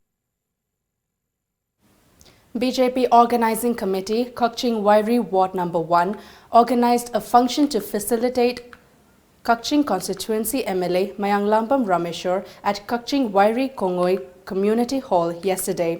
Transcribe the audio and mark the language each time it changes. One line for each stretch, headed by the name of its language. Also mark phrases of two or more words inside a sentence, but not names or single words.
English: BJP Organizing Committee, Kutching Wairi Ward number 1, organized a function to facilitate Kutching Constituency MLA Manipur Rameshwar at Kutching Wairi Kongoi Community Hall yesterday.